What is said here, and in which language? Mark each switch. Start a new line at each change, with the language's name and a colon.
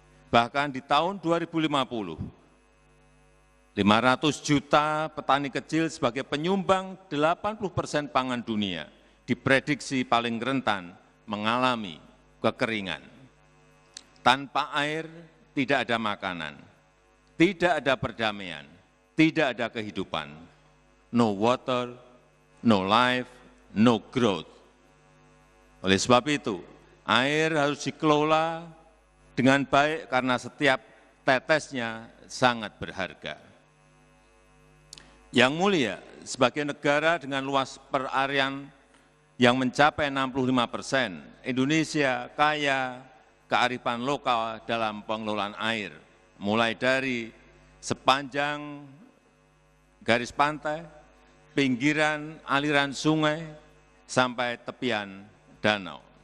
Indonesian: Bahkan di tahun 2050, 500 juta petani kecil sebagai penyumbang 80% pangan dunia diprediksi paling rentan mengalami kekeringan. Tanpa air tidak ada makanan, tidak ada perdamaian, tidak ada kehidupan.
English: No water, no life, no growth.
Indonesian: Oleh sebab itu, air harus dikelola dengan baik karena setiap tetesnya sangat berharga. Yang mulia, sebagai negara dengan luas perarian yang mencapai 65%, Indonesia kaya kearifan lokal dalam pengelolaan air, mulai dari sepanjang garis pantai, pinggiran aliran sungai, sampai tepian danau.